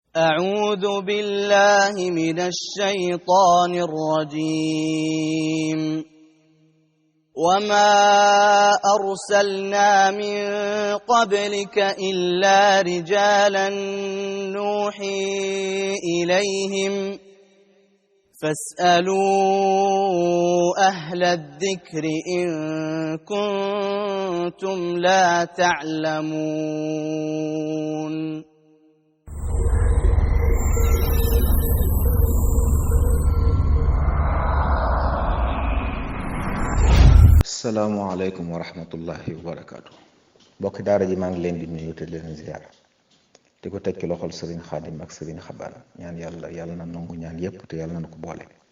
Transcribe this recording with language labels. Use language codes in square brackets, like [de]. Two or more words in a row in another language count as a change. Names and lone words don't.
[ar] أعوذ بالله من الشيطان الرجيم وما أرسلنا من قبلك إلا رجالا نوحي إليهم فاسألوا أهل الذكر إن كنتم لا تعلمون السلام عليكم ورحمة الله وبركاته. [wo] mbokki daara ji maa ngi leen di nuyu te leen ziar di ko teg ci loxol sëriñ xaadim ak sëriñ xabaan ñaan yàlla na nangu ñaan yépp te yàlla na ko boole.